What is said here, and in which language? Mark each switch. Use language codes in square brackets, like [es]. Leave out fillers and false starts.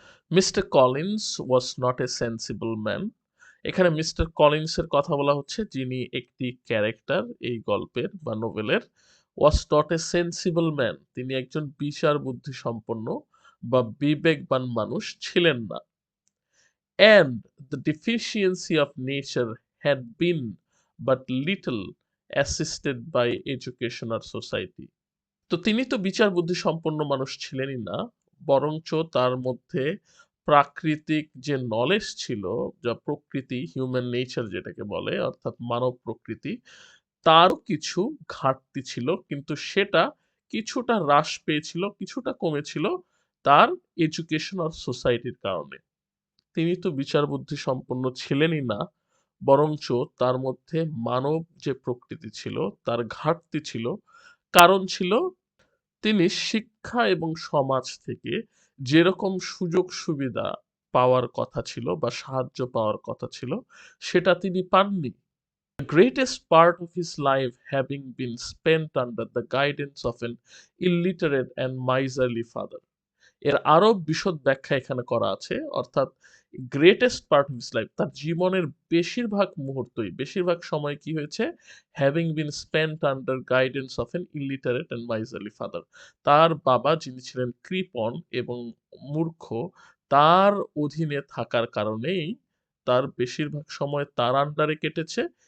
[en] Mister Collins was not a sensible man. [bn] এখানে mister কলিন্সের কথা বলা হচ্ছে, যিনি একটি ক্যারেক্টার এই গল্পের বা নোভেলের। [en] was not a sensible man, [bn] তিনি একজন বিচার বুদ্ধি সম্পন্ন বা বিবেকবান মানুষ ছিলেন না। [en] And the deficiency of nature had been but little assisted by education or society. [bn] তো তিনি তো বিচার বুদ্ধি সম্পন্ন মানুষ ছিলেনই না, বরঞ্চ তার মধ্যে প্রাকৃতিক যে নলেজ ছিল, যা প্রকৃতি, হিউম্যান নেচার যেটাকে বলে, অর্থাৎ মানব প্রকৃতি, তারও কিছু ঘাটতি ছিল, কিন্তু সেটা কিছুটা হ্রাস পেয়েছিল, কিছুটা কমেছিল তার এডুকেশন আর সোসাইটির কারণে। তিনি তো বিচার বুদ্ধি সম্পন্ন ছিলেনই না, বরঞ্চ তার মধ্যে মানব যে প্রকৃতি ছিল তার ঘাটতি ছিল। কারণ ছিল, তিনি শিক্ষা এবং সমাজ থেকে যেরকম সুযোগ সুবিধা পাওয়ার কথা ছিল বা সাহায্য পাওয়ার কথা ছিল, সেটা তিনি পাননি। [en] The greatest part of his life having been spent under the guidance of an illiterate and miserly father. [bn] এর আরো বিশদ ব্যাখ্যা এখানে করা আছে, অর্থাৎ [en] greatest part of his life, [bn] তার জীবনের বেশিরভাগ মুহূর্তই, বেশিরভাগ সময় কি হয়েছে, [en] Having been spent under guidance of an illiterate and miserly father. [bn] তার বাবা, যিনি ছিলেন কৃপণ এবং মূর্খ, তার অধীনে থাকার কারণেই তার বেশিরভাগ সময় তার আন্ডারে কেটেছে।